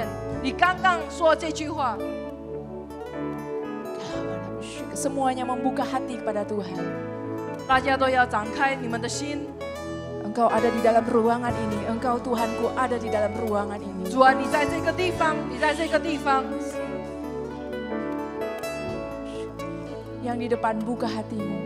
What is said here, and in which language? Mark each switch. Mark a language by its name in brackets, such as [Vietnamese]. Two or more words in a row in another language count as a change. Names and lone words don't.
[Chinese] 你刚刚说这句话， [Indonesian] Semuanya membuka hati kepada Tuhan. [Chinese] 大家都要展开你们的心。 [Indonesian] Engkau ada di dalam ruangan ini. Engkau Tuhanku ada di dalam ruangan ini. [Chinese] 主啊，你在这个地方，你在这个地方。 [Indonesian] Yang di depan buka hatimu.